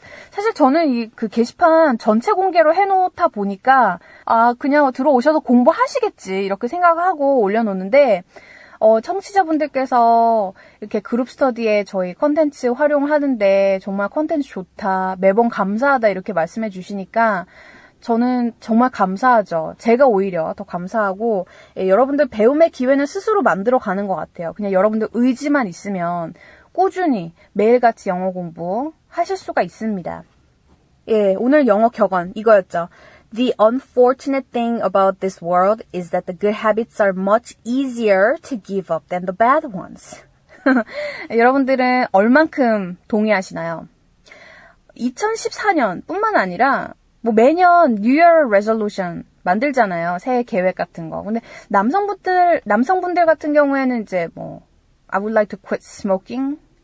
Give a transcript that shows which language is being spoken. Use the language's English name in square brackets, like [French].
[Korean] 사실 저는 그 게시판 전체 공개로 해놓다 보니까 그냥 들어오셔서 공부하시겠지 이렇게 생각하고 올려놓는데 청취자분들께서 이렇게 그룹 스터디에 저희 컨텐츠 활용하는데 정말 컨텐츠 좋다, 매번 감사하다 이렇게 말씀해 주시니까 저는 정말 감사하죠. 제가 오히려 더 감사하고 여러분들 배움의 기회는 스스로 만들어가는 것 같아요. 그냥 여러분들 의지만 있으면 꾸준히 매일같이 영어 공부 하실 수가 있습니다. 예, 오늘 영어 격언 이거였죠. [English] The unfortunate thing about this world is that the good habits are much easier to give up than the bad ones. [Korean] 여러분들은 얼만큼 동의하시나요? 2014년 뿐만 아니라 매년 New Year Resolution 만들잖아요. 새해 계획 같은 거. 근데 남성분들 같은 경우에는 이제 [English] I would like to quit smoking.